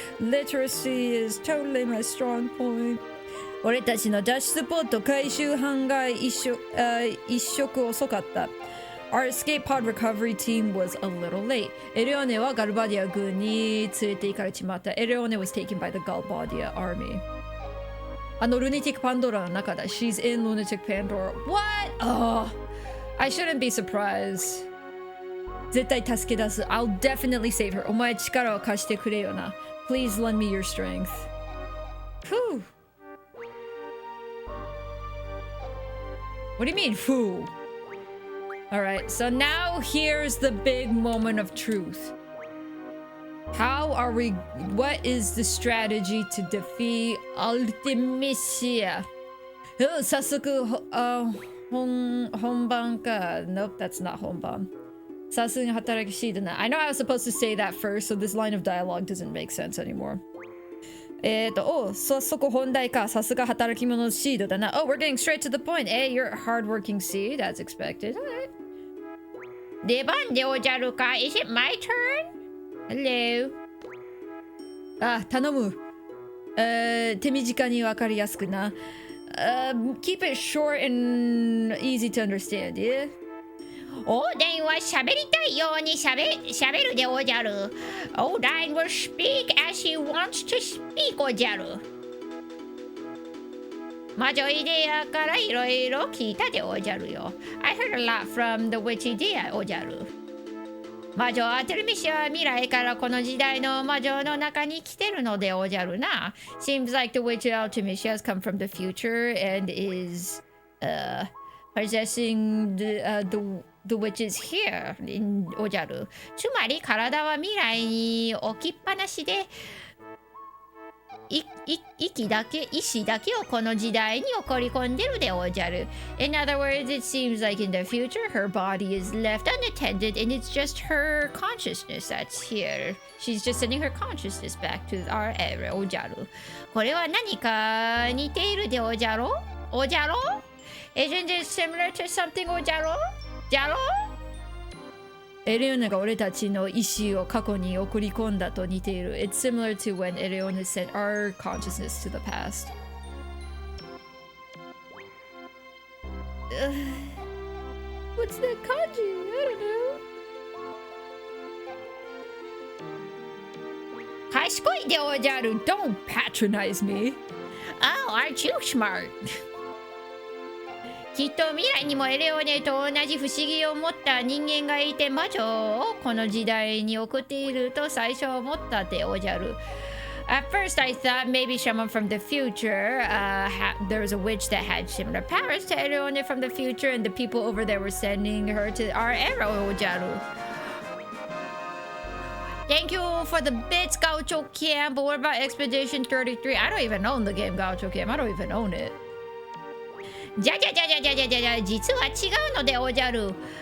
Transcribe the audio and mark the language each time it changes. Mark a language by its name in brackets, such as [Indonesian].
[English] Literacy is totally my strong point. [Japanese] 俺たちの脱出ポッド回収班が一色遅かった。 [English] Our escape pod recovery team was a little late. [Japanese] エレオネはガルバディア軍に連れて行かれちまった。エレオネ [English] was taken by the Galbadia army. [Japanese] あのルネティックパンドラの中だ。 [English] She's in Lunatic Pandora. What? Oh, I shouldn't be surprised. [Japanese] 絶対助け出す。 [English] I'll definitely save her. [Japanese] お前力を貸してくれよな。 [English] Please lend me your strength. Whew. What do you mean, who? Alright, so now here's the big moment of truth. How are we... What is the strategy to defeat Ultimisia? [Japanese] Oh, 早速、本番か。 [English] Nope, that's not 本番。 [Japanese] さすがに働きシードな。 [English] I know I was supposed to say that first, so this line of dialogue doesn't make sense anymore. [Japanese] 早速本題か。さすが働き者シードだな。 [English] Oh, we're getting straight to the point. Hey, you're a hardworking seed. That's expected. Alright. [Japanese] 出番でおじゃるか [English] Is it my turn? Hello? [Japanese] あ、頼む。手短にわかりやすくな。 [English] Keep it short and easy to understand, yeah? [Japanese] オーダインは喋りたいように喋るでおじゃる。 [English] オーダイン will speak as he wants to speak おじゃる。 [Japanese] 魔女イデアからいろいろ聞いたでおじゃるよ。 [English] I heard a lot from the witch idea おじゃる。 [Japanese] 魔女アテルミシは未来からこの時代の魔女の中に来てるのでおじゃるな。 [English] Seems like the witch Artemisia has come from the future and is possessing the witches here in おじゃる。 [Japanese] つまり体は未来に置きっぱなしで意志だけをこの時代に送り込んでるでおじゃる。 [English] In other words, it seems like in the future her body is left unattended and it's just her consciousness that's here. She's just sending her consciousness back to our era おじゃる。 [Japanese] これは何か似ているでおじゃろおじゃろ [English] Isn't it similar to something [Japanese] おじゃろじゃろエレオネが俺たちの意志を過去に送り込んだと似ている。 [English] It's similar to when Eleone sent our consciousness to the past. What's that kanji? I don't know. [Japanese] 賢いでおじゃる。 [English] Don't patronize me. Oh, aren't you smart? [Japanese] きっと未来にもエレオネと同じ不思議を持った人間がいて魔女をこの時代に送っていると最初思ったでおじゃる。 [English] At first I thought maybe someone from the future, there was a witch that had similar powers to Eleone from the future and the people over there were sending her to our era おじゃる。 Thank you for the bits, Gaucho Camp. But what about Expedition 33? I don't even own the game, Gaucho Camp. I don't even own it. [Japanese] じゃ実は違うのでおじゃる。